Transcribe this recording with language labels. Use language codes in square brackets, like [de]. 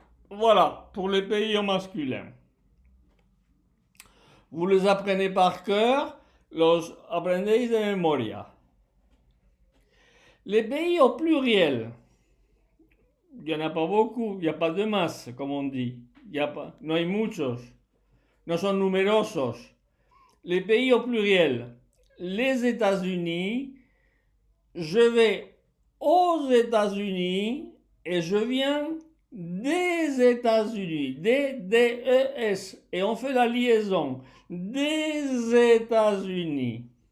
[fr] Voilà, pour les pays au masculin. Vous les apprenez par cœur, [es] los aprendéis de memoria. [fr] Les pays au pluriel, il n'y en a pas beaucoup, il n'y a pas de masse, comme on dit. [es] No hay muchos, no son numerosos. [fr] Les pays au pluriel, les États-Unis, je vais aux États-Unis et je viens des États-Unis, D-E-S, et on fait la liaison, des États-Unis.